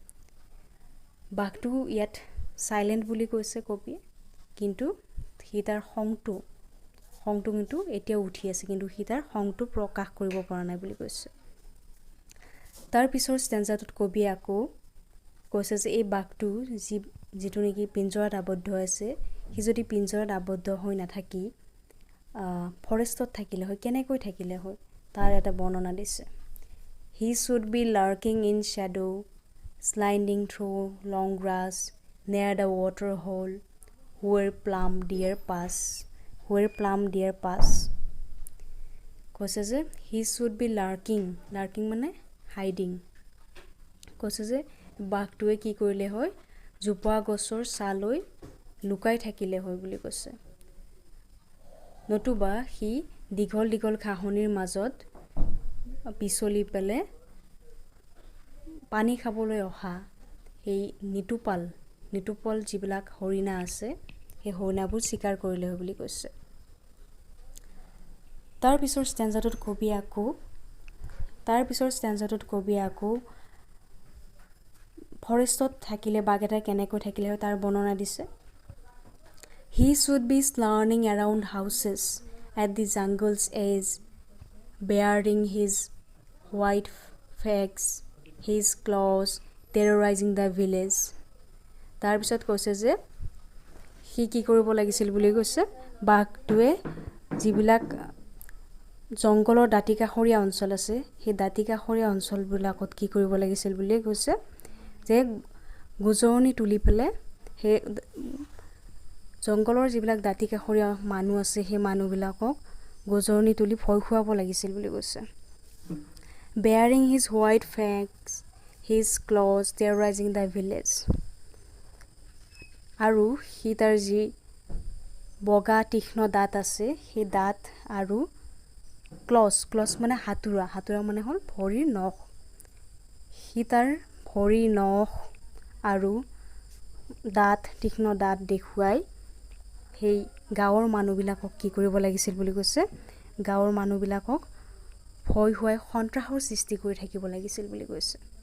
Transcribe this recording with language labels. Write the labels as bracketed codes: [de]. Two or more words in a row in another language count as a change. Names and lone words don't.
[as] বাঘটো ইয়াত সাইলেন্ট বুলি কৈছে কবি কিন্তু সি তাৰ খংটো কিন্তু এতিয়া উঠি আছে কিন্তু সি তাৰ খংটো প্ৰকাশ কৰিব পৰা নাই বুলি কৈছে। তাৰ পিছৰ ষ্টেঞ্জাটোত কবি আকৌ কৈছে যে এই বাঘটো যিটো নেকি পিঞ্জৰাত আবদ্ধ আছে সি যদি পিঞ্জৰাত আবদ্ধ হৈ নাথাকি ফৰেষ্টত থাকিলে হয় কেনেকৈ থাকিলে হয় তাৰ এটা বৰ্ণনা দিছে। [en] He should be lurking in shadow, sliding through long grass near the water hole where plum deer pass. [as] কৈছে যে [en] he should be lurking hiding. [as] কৈছে যে বাঘটোৱে কি কৰিলে হয় জোপোহা গছৰ ছালৈ লুকাই থাকিলে হয় বুলি কৈছে নতুবা সি দীঘল দীঘল ঘাঁহনিৰ মাজত পিছলি পেলে পানী খাবলৈ অহা এই নিতুপাল যিবিলাক হৰিণা আছে সেই হৰিণাবোৰ শিকাৰ কৰিলে হয় বুলি কৈছে। তাৰ পিছৰ ষ্টেঞ্জাটোত কবি আকৌ ফৰেষ্টত থাকিলে বাঘ এটা কেনেকৈ থাকিলে হয় তাৰ বৰ্ণনা দিছে। [en] He should be slurring around houses at the jungle's edge, bearing his white fangs, his claws, terrorizing the village. [as] তাৰ পিছত কৈছে যে সি কি কৰিব লাগিছিল বুলি কৈছে বাঘটোৱে যিবিলাক জংগলৰ দাঁতিকাষৰীয়া অঞ্চল আছে সেই দাঁতিকাষৰীয়া অঞ্চলবিলাকত কি কৰিব লাগিছিল বুলি কৈছে যে গুজৰণি তুলি পেলাই সেই জংগলৰ যিবিলাক দাঁতিকাষৰীয়া মানুহ আছে সেই মানুহবিলাকক গুজৰণি তুলি ভয় খুৱাব লাগিছিল বুলি কৈছে [en] bearing his white fangs his claws terrorizing the village [as] আৰু সি তাৰ যি বগা তীক্ষ্ণ দাঁত আছে সেই দাঁত আৰু ক্লজ মানে হাতুৰা মানে হ'ল ভৰিৰ নখ সি তাৰ ভৰিৰ নখ আৰু দাঁত তীক্ষ্ণ দাঁত দেখুৱাই সেই গাঁৱৰ মানুহবিলাকক কি কৰিব লাগিছিল বুলি কৈছে গাঁৱৰ মানুহবিলাকক ভয় খুৱাই সন্ত্ৰাসৰ সৃষ্টি কৰি থাকিব লাগিছিল বুলি কৈছে